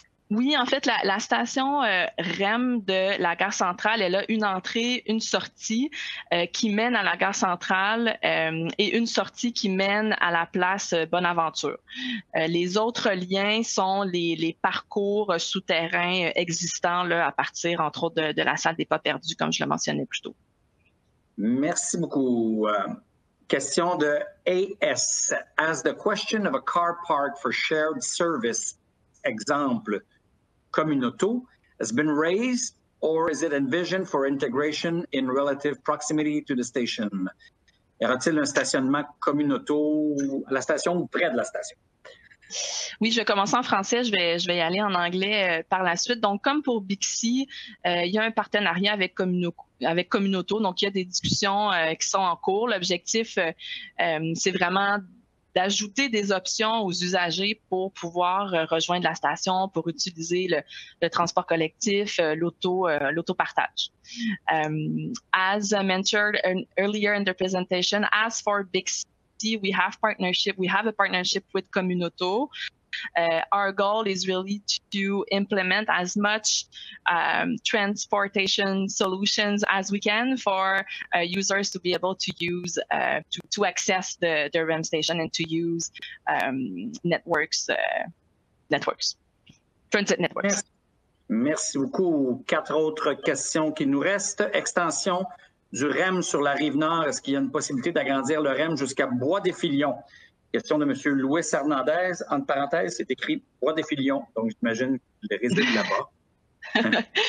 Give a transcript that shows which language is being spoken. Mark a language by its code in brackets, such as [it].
[fr] Oui, en fait, la station REM de la gare centrale, elle a une entrée, une sortie qui mène à la gare centrale et une sortie qui mène à la place Bonaventure. Les autres liens sont les parcours souterrains existants là, à partir, entre autres, de la salle des pas perdus, comme je le mentionnais plus tôt. Merci beaucoup. Question de AS. [en] As the question of a car park for shared service, exemple, Communauto, has been raised, or is it envisioned for integration in relative proximity to the station? [fr] Y aura-t-il un stationnement Communauto à la station ou près de la station? Oui, je vais commencer en français, je vais y aller en anglais par la suite. Donc, comme pour Bixi, il y a un partenariat avec Communauto, donc il y a des discussions qui sont en cours. L'objectif, c'est vraiment d'ajouter des options aux usagers pour pouvoir rejoindre la station, pour utiliser le transport collectif, l'autopartage. [en] As mentioned earlier in the presentation, as for Bixi, we have a partnership with Communauto Our goal is really to implement as much transportation solutions as we can for users to be able to use to access the REM station and to use networks, transit networks. [fr] Merci beaucoup. 4 autres questions qui nous restent. Extension du REM sur la Rive-Nord. Est-ce qu'il y a une possibilité d'agrandir le REM jusqu'à Bois-des-Filions? Question de M. Louis Hernandez. Entre parenthèses, c'est écrit Bois-des-Filions. Donc, j'imagine qu'il réside là-bas.